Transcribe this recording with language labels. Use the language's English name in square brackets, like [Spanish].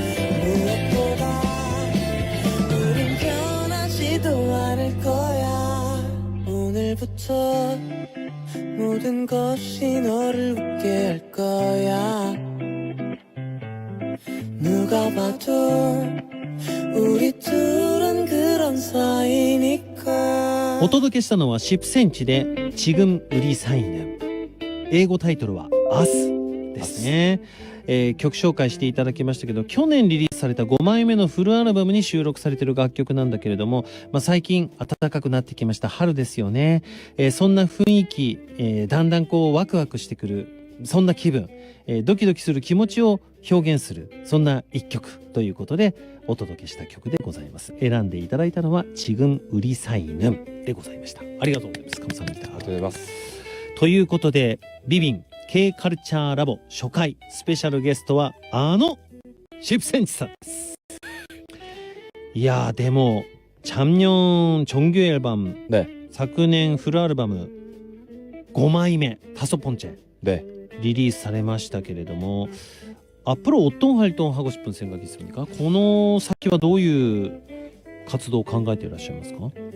[Korean] 무엇보다 우린 변하지도 않을 거야. 오늘부터 모든 것이 너를 웃게 할 거야. 누가 봐도 우리 둘은 그런 사이니까. [Japanese] お届けしたのは10センチでチグンウリサイヌ。英語タイトルはアスですね。曲紹介していただきましたけど、去年リリースされた5枚目のフルアルバムに収録されている楽曲なんだけれども、最近暖かくなってきました春ですよね。そんな雰囲気、だんだんこうワクワクしてくる、そんな気分、ドキドキする気持ちを表現する、そんな一曲ということでお届けした曲でございます。選んでいただいたのはチグンウリサイヌンでございました。ありがとうございます。 [Korean] 감사합니다。 [Japanese] ありがとうございます。ということで、ビビン K カルチャーラボ初回スペシャルゲストは10センチさんです。いやーでも [Korean] 작년 정규 앨범 네. [Japanese] 昨年フルアルバム5枚目 [Korean] 다섯 번째 네. [Japanese] 리리ースされましたけれども [Korean] 앞으로 어떤 활동하고 싶은 생각이 있습니까? [Japanese] この先はどういう活動を考えていらっしゃいますか?